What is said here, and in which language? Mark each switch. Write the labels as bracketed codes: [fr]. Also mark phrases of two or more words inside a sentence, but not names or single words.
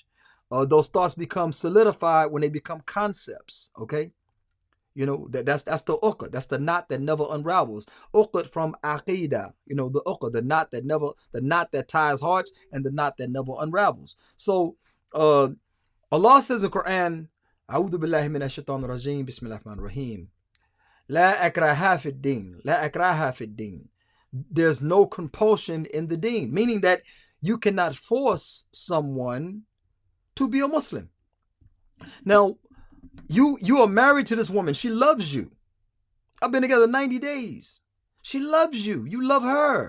[en] Those thoughts become solidified when they become concepts, okay? That's the uqad. That's the knot that never unravels. Uqad from aqidah, the uqad, the knot that ties hearts and the knot that never unravels. So Allah says in the Quran, [ar] أعوذ بالله من الشيطان الرجيم، بسم الله الرحمن الرحيم. لا إكراه في الدين. لا إكراه في الدين. [en] There's no compulsion in the deen, meaning that you cannot force someone to be a Muslim. Now, you are married to this woman. She loves you. I've been together 90 days. She loves you. You love her.